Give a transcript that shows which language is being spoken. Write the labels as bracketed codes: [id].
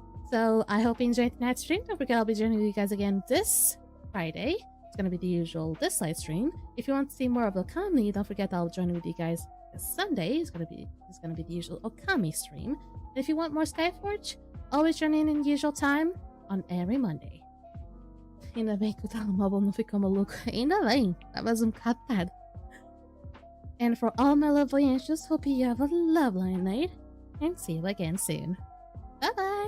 [en] So I hope you enjoyed tonight's stream. Don't forget I'll be joining you guys again this Friday. It's gonna be the usual this live stream. If you want to see more of Okami, don't forget I'll join with you guys this Sunday. It's gonna be the usual Okami stream. And if you want more Skyforge, always join in usual time on every Monday. [pt] Ainda bem que o telemóvel não ficou maluco. Ainda bem, tava um bocado tarde. [en] And for all my lovely angels, hope you have a lovely night and see you again soon. Bye bye.